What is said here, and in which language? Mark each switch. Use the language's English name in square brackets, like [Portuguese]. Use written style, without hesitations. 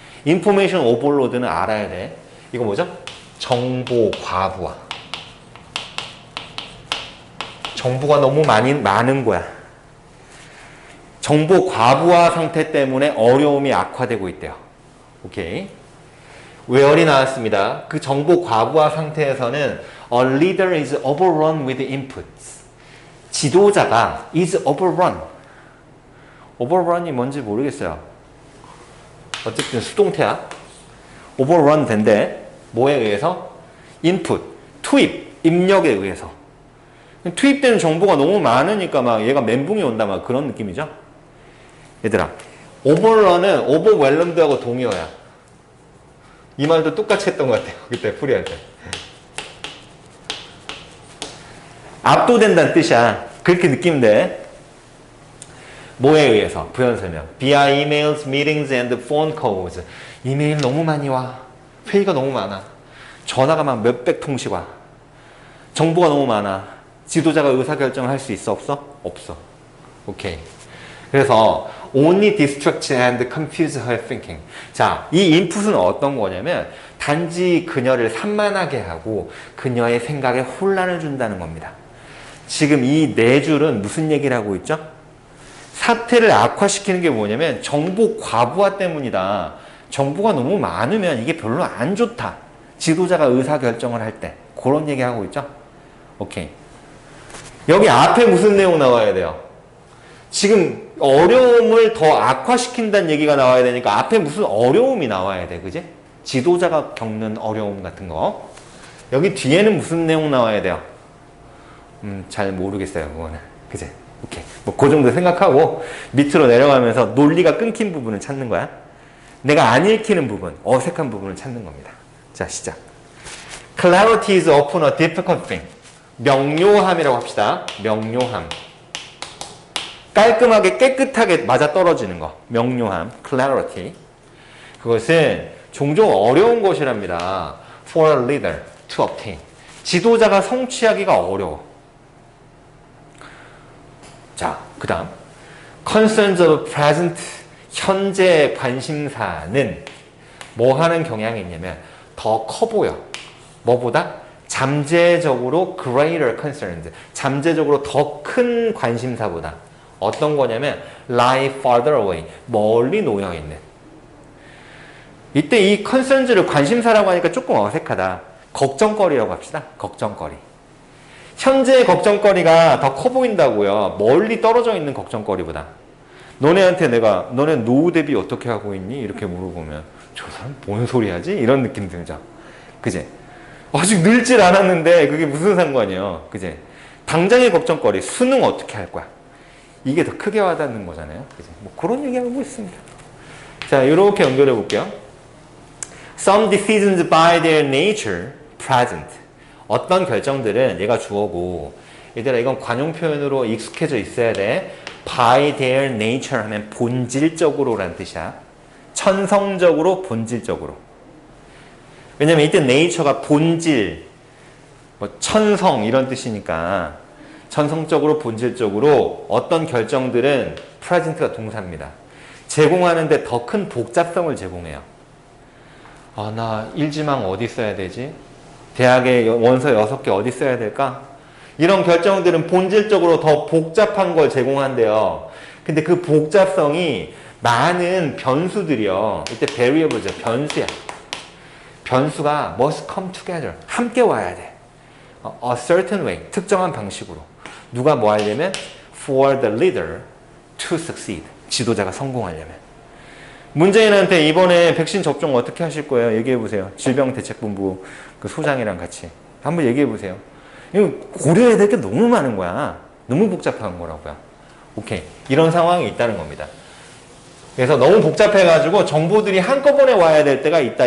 [Korean] 인포메이션 오버로드는 알아야 돼. 이거 뭐죠? 정보 과부하. 정보가 너무 많은 거야. 정보 과부하 상태 때문에 어려움이 악화되고 있대요. 오케이. where이 나왔습니다. 그 정보 과부하 상태에서는 [English] a leader is overrun with inputs. [Korean] 지도자가 [English] is overrun. [Korean] overrun이 뭔지 모르겠어요. 어쨌든 수동태야. overrun 된대. 뭐에 의해서? input, 투입, 입력에 의해서. 투입되는 정보가 너무 많으니까 막 얘가 멘붕이 온다 막 그런 느낌이죠. 얘들아, overrun은 overwhelmed하고 동의어야. 이 말도 똑같이 했던 것 같아요. 그때 풀이할 때. 압도된다는 뜻이야. 그렇게 느끼면 돼. 뭐에 의해서? 부연 설명. [English] via emails, meetings, and phone calls. [Korean] 이메일 너무 많이 와. 회의가 너무 많아. 전화가 막 몇백 통씩 와. 정보가 너무 많아. 지도자가 의사결정을 할 수 있어? 없어? 없어. 오케이. 그래서 [English] only distract and confuse her thinking. [Korean] 자, 이 인풋은 어떤 거냐면 단지 그녀를 산만하게 하고 그녀의 생각에 혼란을 준다는 겁니다. 지금 이 네 줄은 무슨 얘기를 하고 있죠? 사태를 악화시키는 게 뭐냐면 정보 과부하 때문이다. 정보가 너무 많으면 이게 별로 안 좋다. 지도자가 의사결정을 할 때. 그런 얘기하고 있죠? 오케이. 여기 앞에 무슨 내용 나와야 돼요? 지금 어려움을 더 악화시킨다는 얘기가 나와야 되니까 앞에 무슨 어려움이 나와야 돼. 그지? 지도자가 겪는 어려움 같은 거. 여기 뒤에는 무슨 내용 나와야 돼요? 잘 모르겠어요. 그거는. 그지? 오케이. 뭐 그 정도 생각하고 밑으로 내려가면서 논리가 끊긴 부분을 찾는 거야. 내가 안 읽히는 부분, 어색한 부분을 찾는 겁니다. 자, 시작. [English] Clarity is often a difficult thing. [Korean] 명료함이라고 합시다. 명료함. 깔끔하게 깨끗하게 맞아떨어지는 거. 명료함. clarity. 그것은 종종 어려운 것이랍니다. [English] for a leader to obtain. [Korean] 지도자가 성취하기가 어려워. 자, 그 다음 [English] concerns of present. [Korean] 현재 관심사는 뭐 하는 경향이 있냐면 더 커 보여. 뭐보다? 잠재적으로 [English] greater concerns. [Korean] 잠재적으로 더 큰 관심사보다. 어떤 거냐면 [English] lie farther away. [Korean] 멀리 놓여있는. 이때 이 concerns를 관심사라고 하니까 조금 어색하다. 걱정거리라고 합시다. 걱정거리. 현재의 걱정거리가 더 커 보인다고요. 멀리 떨어져 있는 걱정거리보다. 너네한테 내가 너네 노후 대비 어떻게 하고 있니? 이렇게 물어보면 저 사람 뭔 소리 하지? 이런 느낌 들죠. 그제? 아직 늙질 않았는데 그게 무슨 상관이에요. 그제? 당장의 걱정거리, 수능 어떻게 할 거야? 이게 더 크게 와닿는 거잖아요. 그제? 뭐 그런 얘기하고 있습니다. 자, 이렇게 연결해 볼게요. [English] Some decisions by their nature present. [Korean] 어떤 결정들은 얘가 주어고 얘들아 이건 관용 표현으로 익숙해져 있어야 돼. by their nature 하면 본질적으로 라는 뜻이야. 천성적으로 본질적으로. 왜냐면 이때 nature가 본질, 뭐 천성 이런 뜻이니까 천성적으로 본질적으로 어떤 결정들은 present가 동사입니다. 제공하는데 더 큰 복잡성을 제공해요. 아, 나 일지망 어디 써야 되지? 대학에 원서 6개 어디 써야 될까? 이런 결정들은 본질적으로 더 복잡한 걸 제공한대요. 근데 그 복잡성이 많은 변수들이요. 이때 variable죠. 변수야. 변수가 [English] must come together. [Korean] 함께 와야 돼. [English] A certain way. [Korean] 특정한 방식으로. 누가 뭐 하려면 [English] for the leader to succeed. [Korean] 지도자가 성공하려면. 문재인한테 이번에 백신 접종 어떻게 하실 거예요? 얘기해 보세요. 질병대책본부 그 소장이랑 같이. 한번 얘기해 보세요. 이거 고려해야 될 게 너무 많은 거야. 너무 복잡한 거라고요. 오케이. 이런 상황이 있다는 겁니다. 그래서 너무 복잡해가지고 정보들이 한꺼번에 와야 될 때가 있다.